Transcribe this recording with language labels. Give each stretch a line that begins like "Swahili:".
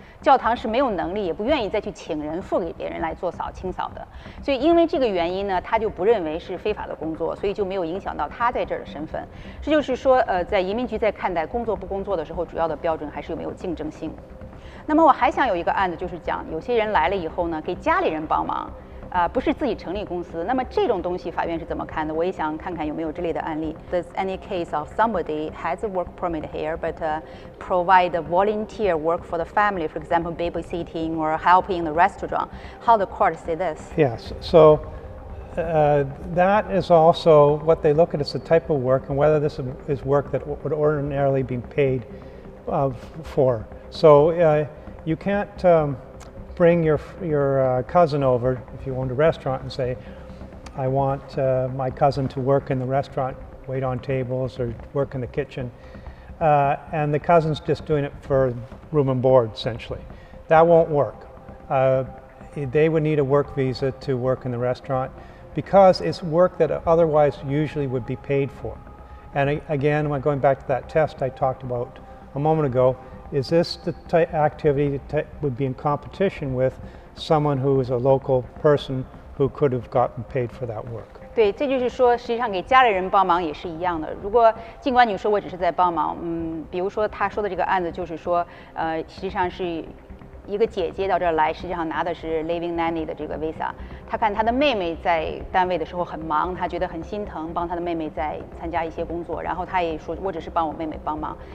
Chinese: 教堂是没有能力，也不愿意再去请人付给别人来做清扫的，所以因为这个原因呢，他就不认为是非法的工作，所以就没有影响到他在这儿的身份。这就是说，在移民局在看待工作不工作的时候，主要的标准还是有没有竞争性。那么我还想有一个案子，就是讲有些人来了以后呢，给家里人帮忙。不是自己成立公司，那么这种东西法院是怎么看的？我也想看看有没有这类的案例。
English: There's any case of somebody has a work permit here, but provide volunteer work for the family, for example, babysitting or helping in the restaurant. How the court say this? Yes. So that is also what they look at is the type of work and whether this is work that would ordinarily be paid for. So you can't. Bring your cousin over if you owned a restaurant and say, I want my cousin to work in the restaurant, wait on tables or work in the kitchen, and the cousin's just doing it for room and board essentially. That won't work. They would need a work visa to work in the restaurant because it's work that otherwise usually would be paid for. And again, when going back to that test I talked about a moment ago, is this the activity that would be in competition with someone who is a local person who could have gotten paid for that work?
Chinese: 对，这就是说，实际上给家里人帮忙也是一样的。如果尽管你说我只是在帮忙，比如说他说的这个案子，就是说，实际上是一个姐姐到这儿来，实际上拿的是 living nanny 的这个 visa。他看他的妹妹在单位的时候很忙，他觉得很心疼，帮他的妹妹在参加一些工作，然后他也说我只是帮我妹妹帮忙。